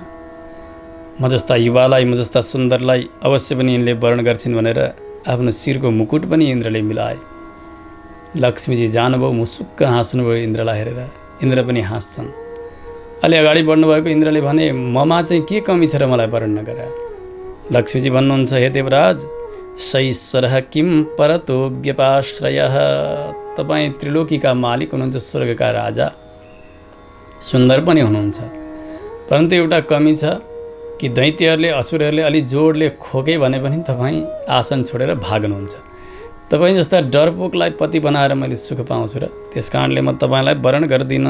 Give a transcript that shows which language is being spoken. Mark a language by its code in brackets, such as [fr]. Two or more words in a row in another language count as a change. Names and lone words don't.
[ne] म जस्ता युवालाई, म जस्ता सुन्दरलाई अवश्य पनि यिनले वर्ण गर्छिन् भनेर आफ्नो शिरको मुकुट पनि इन्द्रले मिलाए। लक्ष्मीजी जानुभयो, मुसुक्क हाँस्नुभयो इन्द्रलाई हेरेर। इन्द्र पनि हाँस्छन्। अलि अगाडि बढ्नुभएको इन्द्रले भने, ममा चाहिँ के कमी छ र मलाई वर्ण नगरे? लक्ष्मीजी भन्नुहुन्छ, [sa] हे देवराज, सैश्वरः किं परतो व्यपाश्रयः। [ne] तपाईँ त्रिलोकीका मालिक हुनुहुन्छ, स्वर्गका राजा, सुन्दर पनि हुनुहुन्छ। परन्तु एउटा कमी छ कि दैत्यहरूले, असुरहरूले अलि जोडले खोके भने पनि तपाईँ आसन छोडेर भाग्नुहुन्छ। तपाईँ जस्ता डरपोकलाई पति बनाएर मैले सुख पाउँछु र त्यस कारणले म तपाईँलाई वर्ण गर्दिनँ।